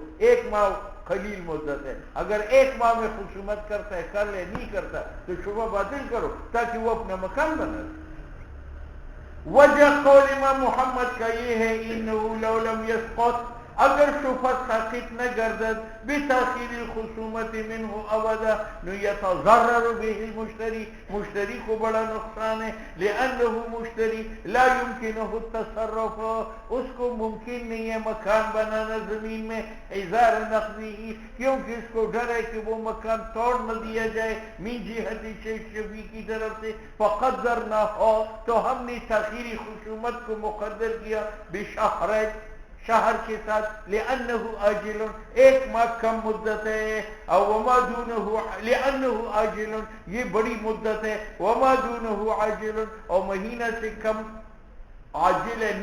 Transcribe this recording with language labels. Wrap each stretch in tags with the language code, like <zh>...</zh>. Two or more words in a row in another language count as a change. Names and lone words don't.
<ur>1 ماہ قلیل مدت ہے, اگر 1 ماہ میں خصومت کرتا ہے کر لے, نہیں کرتا تو شفعہ باطل کرو تاکہ وہ اپنا مکان بنا لے. وجہ قول امام محمد کا یہ ہے</ur> <ar>انہو لو لم یسقط,</ar> <ur>اگر شفعہ ساقط نہ گردد</ur> <ar>بتاخیر الخصومت منہ ابدا, نو یتضرر به المشتری,</ar> <ur>مشتری کو بڑا نقصان ہے.</ur> <ar>لانہ مشتری لا یمکنہ التصرف,</ar> <ur>اس کو ممکن نہیں ہے مکان بنانا زمین میں,</ur> <ar>اظہار نقضی,</ar> <ur>کیونکہ اس کو ڈر ہے کہ وہ مکان توڑ نہ دیا جائے</ur> <ar>من جہت</ar> <ur>شفیع کی طرف سے.</ur> <ar>فقدرنا ہو,</ar> <ur>تو ہم نے تاخیری خصومت کو مقدر کیا بشہرین, شہر کے ساتھ,</ur> <ar>لأنہ آجل,</ar> <ur>1 ماہ کم مدت ہے, اور</ur> <ar>وما دونہ, لأنہ آجل,</ar> <ur>یہ بڑی مدت ہے,</ur> <ar>وما دونہ عاجل,</ar> <ur>اور مہینہ سے کم عاجل ہے.</ur>